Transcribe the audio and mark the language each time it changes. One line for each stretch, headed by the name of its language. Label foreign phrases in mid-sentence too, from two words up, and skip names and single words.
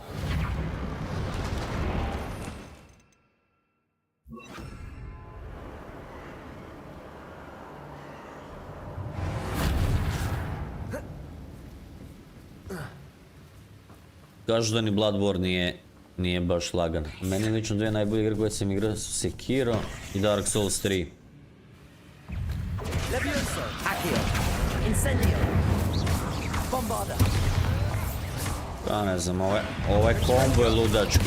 Bosnian: Kažu da ni Bloodborne nije baš lagan. Meni lično dvije najbolje igre koje sam igrao su Sekiro i Dark Souls 3. Levioso. Accio. Incendio. Bombarda. Ja ne znam, ovaj kombo je ludački.